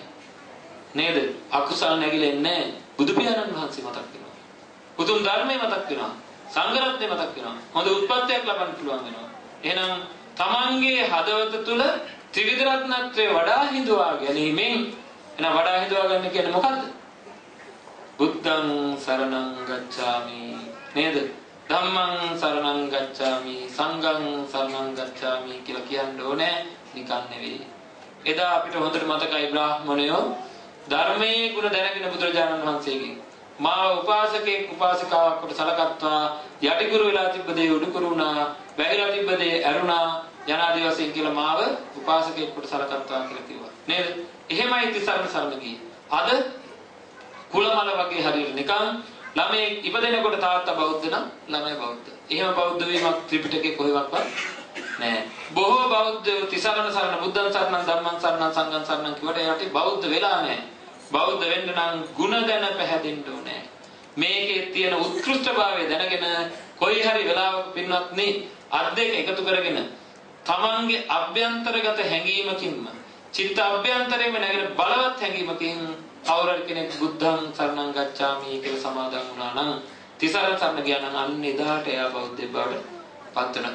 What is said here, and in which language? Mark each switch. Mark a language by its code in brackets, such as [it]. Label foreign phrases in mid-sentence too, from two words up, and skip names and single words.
[si] නේද? අකුසල නැగిලෙන්නේ නැහැ. බුදු පියාණන් වහන්සේ මතක් වෙනවා. උතුම් ධර්මයේ මතක් වෙනවා. සංඝ රත්නය මතක් වෙනවා. හොඳ උත්පත්තියක් ලබන්න පුළුවන් වෙනවා. එහෙනම් තමන්ගේ හදවත තුල ත්‍රිවිධ රත්නත්‍රය වඩා හිඳුවා ගැනීමෙන් එහෙනම් වඩා හිඳුවා ගන්න කියන්නේ මොකද්ද? [pi] බුද්ධං සරණං ගච්ඡාමි නේද? ධම්මං සරණං ගච්ඡාමි සංඝං සරණං ගච්ඡාමි [si] කියලා කියන්න ඕනේ නිකන් නෙවෙයි. එදා අපිට හොඳට මතකයි බ්‍රාහ්මණයෝ ධර්මයේ ගුණ දැනගෙන බුදුරජාණන් වහන්සේගෙන් මාව උපාසකෙක් උපාසිකාවක් කොට සලකත්වා යටිකුරු වෙලා තිබ්බ දේ උඩුකුරු වුණා වැగిලා තිබ්බ දේ ඇරුණා යනාදී වශයෙන් කියලා මාව උපාසකෙක් කොට සලකත්වා කියලා කිව්වා නේද? එහෙමයි තිසරණ සරණ ගියේ. අද කුලමල වගේ හරියට නිකන් ළමයි ඉපදෙනකොට තාත්තා බෞද්ධ නම් ළමයි බෞද්ධ. එහෙම බෞද්ධ වීමක් ත්‍රිපිටකේ කොහෙවත් නැහැ. බොහෝ බෞද්ධයෝ තිසරණ සරණ [pi] බුද්ධං සරණං ධම්මං සරණං සංඝං සරණං [si] කියවට යටි බෞද්ධ වෙලා නැහැ. බෞද්ධ වෙන්න නම් ಗುಣ දැන පැහැදෙන්න ඕනේ. මේකේ තියෙන උත්කෘෂ්ඨභාවය දැනගෙන කොයි හරි වෙලාවක පින්වත්නි අත් දෙක එකතු කරගෙන තමන්ගේ අභ්‍යන්තරගත හැඟීමකින්ම චිත්ත අභ්‍යන්තරයෙන්ම නැගෙන බලවත් හැඟීමකින් කවුරු කෙනෙක් [pi] බුද්ධං සරණං ගච්ඡාමි [si] කියලා සමාදන් වුණා නම් තිසරණ සරණ ගියා නම් අන්න එදාට එයා බෞද්ධයෙක් බවට පත් වෙනවා.